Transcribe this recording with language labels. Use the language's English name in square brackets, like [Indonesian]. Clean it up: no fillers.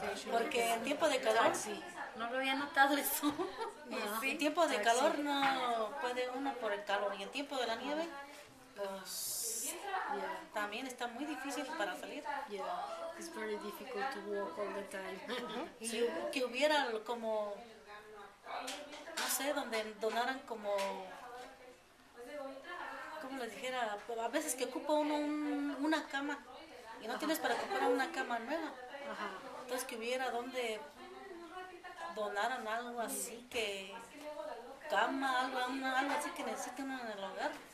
[Spanish] Porque en tiempo de calor, Taxi. No lo había notado eso. No. en tiempo de Taxi. calor no puede uno por el calor, y en tiempo de la nieve, pues [English] Yeah. [Spanish] también está muy difícil para salir. [English] Yeah, it's very difficult to walk all the time. [Spanish] Y que hubiera como, no sé, donde donaran como, ¿cómo les dijera? A veces que ocupa uno una cama y no tienes para comprar una cama nueva. Ajá. Entonces que hubiera donde donaran algo así, que cama, algo así que necesiten en el hogar.